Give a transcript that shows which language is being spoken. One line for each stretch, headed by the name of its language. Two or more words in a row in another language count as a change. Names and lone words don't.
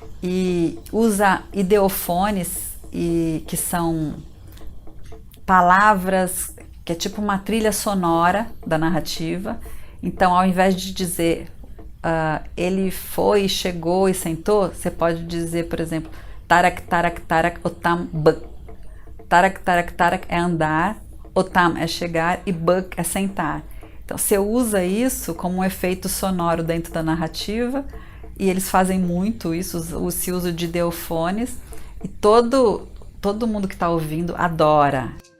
Portuguese: E usa ideofones, que são palavras que é tipo uma trilha sonora da narrativa. Então, ao invés de dizer ele foi, chegou e sentou, você pode dizer, por exemplo, tarak, tarak, tarak, otam, bak. Tarak, tarak, tarak é andar, otam é chegar e bak é sentar. Então você usa isso como um efeito sonoro dentro da narrativa e eles fazem muito isso, esse uso de ideofones, e todo mundo que está ouvindo adora.